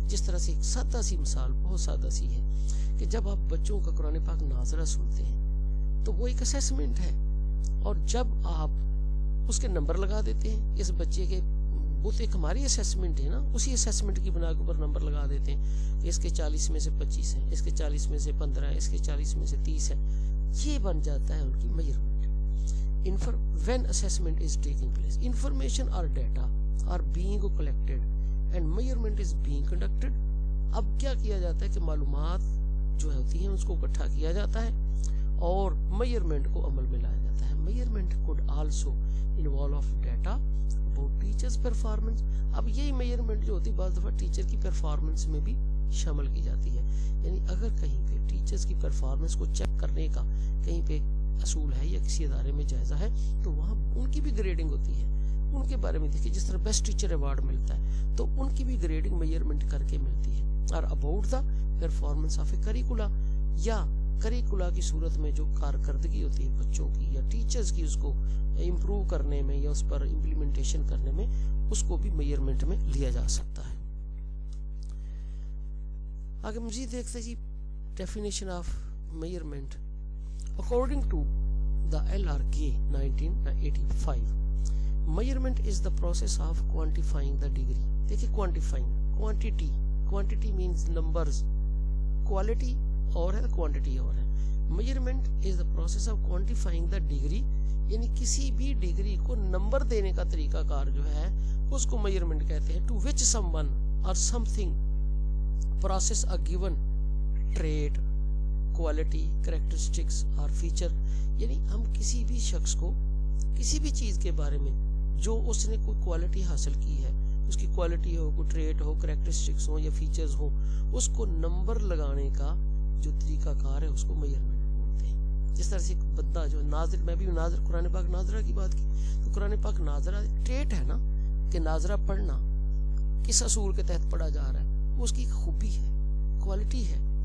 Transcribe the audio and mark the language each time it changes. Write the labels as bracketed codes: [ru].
[ur] جس طرح سے ایک سادہ سی مثال، بہت سادہ سی ہے کہ جب آپ بچوں کا قرآن پاک ناظرہ سنتے ہیں تو وہ ایک اسیسمنٹ ہے، اور جب آپ اس کے نمبر لگا دیتے ہیں اس بچے کے، وہ تو ایک ہماری اسیسمنٹ ہے نا، اسی اسیسمنٹ کی بنا کے اوپر نمبر لگا دیتے ہیں کہ اس کے 40 میں سے 25 ہیں، اس کے 40 میں سے 15 ہے، اس کے 40 میں سے 30 ہے. یہ بن جاتا ہے ان کی measurement. [en] when assessment is taking place, information or data are being collected and measurement is being conducted. [ur] اب کیا کیا جاتا ہے کہ معلومات جو ہوتی ہیں اس کو اکٹھا کیا جاتا ہے اور میئرمنٹ کو عمل میں لایا جاتا ہے. [en] Measurement could also involve of data about teachers performance. [ur] اب یہی میئرمنٹ جو ہوتی ہے بعض دفعہ ٹیچر کی پرفارمنس میں بھی شامل کی جاتی ہے. یعنی اگر کہیں پہ ٹیچرز کی پرفارمنس کو چیک کرنے کا کہیں پہ اصول ہے یا کسی ادارے میں جائزہ ہے تو وہاں ان کی بھی گریڈنگ ہوتی ہے. ان کے بارے میں دیکھیے جس طرح بیسٹ ٹیچر ایوارڈ ملتا ہے تو ان کی بھی گریڈنگ میئرمنٹ کر کے ملتی ہے. اور [en] about the performance of a curricula, [ur] یا کریکولا کی صورت میں جو کارکردگی ہوتی ہے بچوں کی یا ٹیچرز کی اس کو امپروو کرنے میں یا اس پر امپلیمنٹیشن کرنے میں، اس کو بھی میئرمنٹ میں لیا جا سکتا ہے. آگے مزید دیکھتے جی definition of measurement. [en] According to the LRK 1985 measurement is the process of quantifying the degree. دیکھیں quantifying quantity means numbers, quality اور ہے quantity اور ہے. measurement is the process of quantifying the degree، [ur] یعنی کسی بھی ڈگری کو نمبر دینے کا طریقہ کار جو ہے اس کو میئرمنٹ کہتے ہیں. [en] to which someone or something process a given trait, quality, characteristics or feature. [ur] یعنی ہم کسی بھی شخص کو کسی بھی چیز کے بارے میں جو اس نے کوئی کوالٹی حاصل کی ہے، اس کی کوالٹی ہو، کوئی ٹریٹ ہو، کریکٹرسٹکس ہو یا فیچرز ہو، اس کو نمبر لگانے کا جو طریقہ کار ہے اس کو میئرمنٹ بولتے ہیں. جس طرح سے ایک بندہ جو ناظر، میں بھی ناظر قرآن پاک ناظرہ کی بات کی تو قرآن پاک ناظرہ ٹریٹ ہے نا کہ ناظرہ پڑھنا کس اصول کے تحت پڑھا جا رہا ہے، وہ اس کی خوبی ہے، کوالٹی ہے.